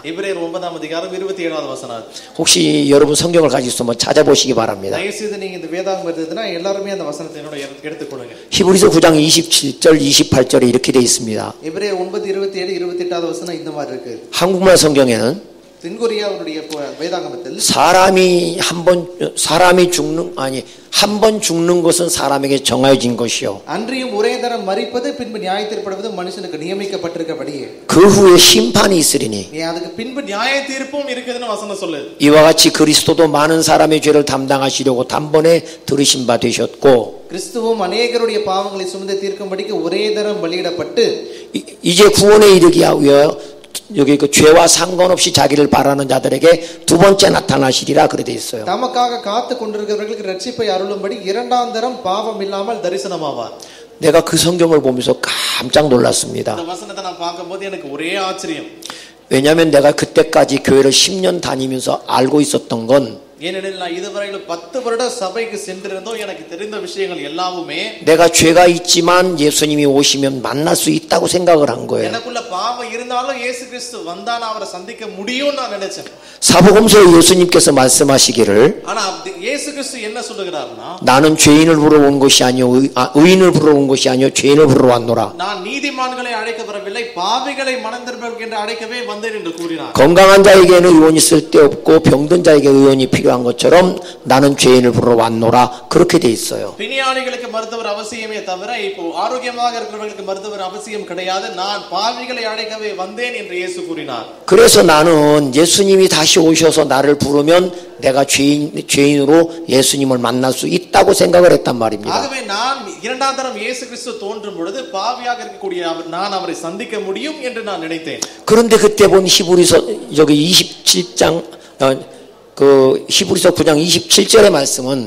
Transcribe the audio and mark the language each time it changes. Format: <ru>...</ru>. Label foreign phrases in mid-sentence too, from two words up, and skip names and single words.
<ta>எபிரேயர் 9ஆம் அதிகாரம் 27வது வசனம்.</ta> <ko>혹시 여러분 성경을 가지고 있으면 찾아보시기 바랍니다.</ko> <ta>தயவுசெய்து நீங்க இந்த வேதாகமம் எடுத்ததுன்னா எல்லாரும் அந்த வசனத்தை என்னோட எடுத்துக்கொள்ளுங்க.</ta> <ko>히브리서 9장 27절 28절에 이렇게 돼 있습니다.</ko> <ta>எபிரேயர் 9:27 28வது வசனம் இந்த மாதிரி இருக்கு.</ta> <ko>한국말 성경에는</ko> <ta>தென்கொரியாவுடைய வேதாகமத்தில்</ta> <ko>한 번 죽는 것은 사람에게 정해진 것이요.</ko> <ta>அன்றியும் ஒரே தரம் மரிப்பது பின்பு நியாயத்தீர்ப்படுவது மனுஷனுக்கு நியமிக்கப்பட்டிருக்கிறபடியே.</ta> <ko>그 후에 심판이 있으리니.</ko> <ta>அதுக்கு பின்பு நியாய தீர்ப்பும் இருக்குதுன்னு வசனம் சொல்லுது.</ta> <ko>이와 같이 그리스도도 많은 사람의 죄를 담당하시려고 단번에 들으신 바 되셨고.</ko> <ta>கிறிஸ்துவும் அநேகருடைய பாவங்களை சுமந்து தீர்க்கும்படிக்கு ஒரே தரம் பலியிடப்பட்டு</ta> <ko>이제 구원에 이르기 위하여 여기 그 죄와 상관없이 자기를 바라는 자들에게 두 번째 나타나시리라 그래 돼 있어요.</ko> <ta>தமக்காக காத்து கொண்டிருக்கிறவர்களுக்கு இரட்சிப்பை அருளும்படி இரண்டாம் தரம் பாவம் இல்லாமல் தரிசனமாவார்.</ta> <ko>내가 그 성경을 보면서 깜짝 놀랐습니다.</ko> <ta>இந்த வசனத்தை நான் பார்க்கும்போது எனக்கு ஒரே ஆச்சரியம்.</ta> <ko>왜냐하면 내가 그때까지 교회를 10년 다니면서 알고 있었던 건</ko> <ta>ஏனெனில் நான் இதுவரையிலும் 10 வருடம் சபைக்கு சென்றிருந்தோம். எனக்கு தெரிந்த விஷயங்கள் எல்லாமே</ta> <ko>내가 죄가 있지만 예수님이 오시면 만날 수 있다고 생각을 한 거예요.</ko> <ta>எனக்குள்ள பாவம் இருந்தாலும் இயேசு கிறிஸ்து வந்தால் அவரை சந்திக்க முடியும்னு நான் நினைச்சேன்.</ta> <ko>사복음서에 예수님께서 말씀하시기를</ko> <ta>ஆனா இயேசு கிறிஸ்து என்ன சொல்லுகிறார்னா</ta> <ko>나는 죄인을 부르러 온 것이 아니요 의인을 부르러 온 것이 아니요 죄인을 부르러 왔노라.</ko> <ta>நான் நீதிமான்களை அழைக்க வரவில்லை பாவிகளை மனம் திரும்புங்கள் என்று அழைக்கவே வந்தேன் என்று கூறினார்.</ta> <ko>건강한 자에게는 의원이 쓸데없고 병든 자에게 의원이 필요한 것처럼 나는 죄인을 부르러 왔노라. 그렇게 돼 있어요.</ko> <ta>பிணியாளிகளுக்கு மருத்துவர் அவசியமே தவிர இப்போ ஆரோக்கியமாக இருக்கிறவர்களுக்கு மருத்துவர் அவசியம் கிடையாது. நான் பாவிகளை அழைக்கவே வந்தேன் என்று இயேசு கூறினார்.</ta> <ko>그래서 나는 예수님이 다시 오셔서 나를 부르면 내가 죄인으로 예수님을 만날 수 있다고 생각을 했단 말입니다.</ko> <ta>ஆகவே நான் இரண்டாம் தரம் இயேசு கிறிஸ்து தோன்றும் பொழுது பாவியாக இருக்கக்கூடிய நான் அவரை சந்திக்க முடியும் என்று நான் நினைத்தேன்.</ta> <ko>그런데 그때 본 히브리서 여기 27장 그 히브리서 9장 27절의 말씀은</ko>